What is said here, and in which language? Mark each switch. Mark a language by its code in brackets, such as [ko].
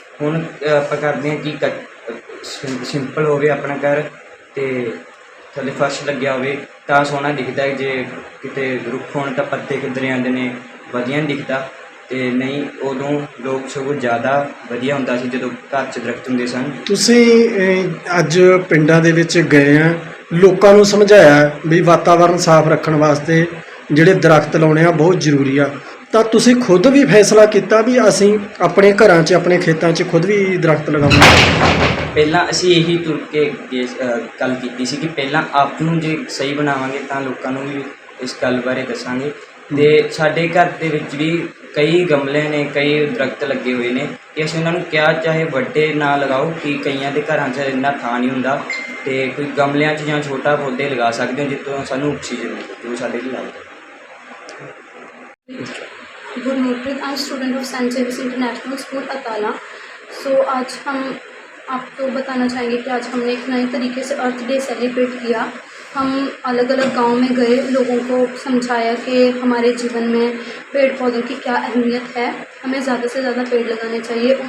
[pa] हुण आपां करदे हां कि सिंपल होवे अपना घर ते थल्ले फर्श लग्या होवे तां सोहना दिखदा है। जे किते रुख होण तां पत्ते किधरे आंदे ने वधिया नहीं दिखदा, ते नहीं उदों लोग सगों ज़्यादा वधिया हुंदा सी जदों घर च दरख्त हुंदे सन। ਤੁਸੀਂ ਅੱਜ ਪਿੰਡਾਂ ਦੇ ਵਿੱਚ ਗਏ ਆ, ਲੋਕਾਂ ਨੂੰ ਸਮਝਾਇਆ ਵੀ ਵਾਤਾਵਰਨ ਸਾਫ਼ ਰੱਖਣ ਵਾਸਤੇ ਜਿਹੜੇ ਦਰਖਤ ਲਾਉਣੇ ਆ ਬਹੁਤ ਜ਼ਰੂਰੀ ਆ, ਤਾਂ ਤੁਸੀਂ ਖੁਦ ਵੀ ਫੈਸਲਾ ਕੀਤਾ ਵੀ ਅਸੀਂ ਆਪਣੇ ਘਰਾਂ 'ਚ ਆਪਣੇ ਖੇਤਾਂ 'ਚ ਖੁਦ ਵੀ ਦਰਖਤ ਲਗਾਵਾਂਗੇ? ਪਹਿਲਾਂ ਅਸੀਂ ਇਹੀ ਤੁਰ ਕੇ ਗੱਲ ਕੀਤੀ ਸੀ ਕਿ ਪਹਿਲਾਂ ਆਪ ਨੂੰ ਜੇ ਸਹੀ ਬਣਾਵਾਂਗੇ ਤਾਂ ਲੋਕਾਂ ਨੂੰ ਵੀ ਇਸ ਗੱਲ ਬਾਰੇ ਦੱਸਾਂਗੇ। ਤੇ ਸਾਡੇ ਘਰ ਦੇ ਵਿੱਚ ਵੀ ਕਈ ਗਮਲੇ ਨੇ, ਕਈ ਦਰਖਤ ਲੱਗੇ ਹੋਏ ਨੇ ਕਿ ਅਸੀਂ ਉਹਨਾਂ ਨੂੰ ਕਿਹਾ ਚਾਹੇ ਵੱਡੇ ਨਾ ਲਗਾਓ ਕਿ ਕਈਆਂ ਦੇ ਘਰਾਂ 'ਚ ਇੰਨਾ ਥਾਂ ਨਹੀਂ ਹੁੰਦਾ, ਤੇ ਕੋਈ ਗਮਲਿਆਂ 'ਚ ਜਾਂ ਛੋਟਾ ਪੌਦੇ ਲਗਾ ਸਕਦੇ ਹੋ ਜਿੱਥੋਂ ਸਾਨੂੰ ਆਕਸੀਜਨ ਮਿਲੇ, ਜੋ ਸਾਡੇ ਲਈ ਲਾਭਦਾਇਕ। [en] Gurmeet, I am student of Saint Xavier's International School Atala. [hi] सो आज हम आपको बताना चाहेंगे कि आज हमने एक नए तरीके से अर्थ डे सेलिब्रेट किया। हम अलग अलग गांव में गए, लोगों को समझाया कि हमारे जीवन में पेड़ पौधों की क्या अहमियत है, हमें ज़्यादा से ज़्यादा पेड़ लगाने चाहिए।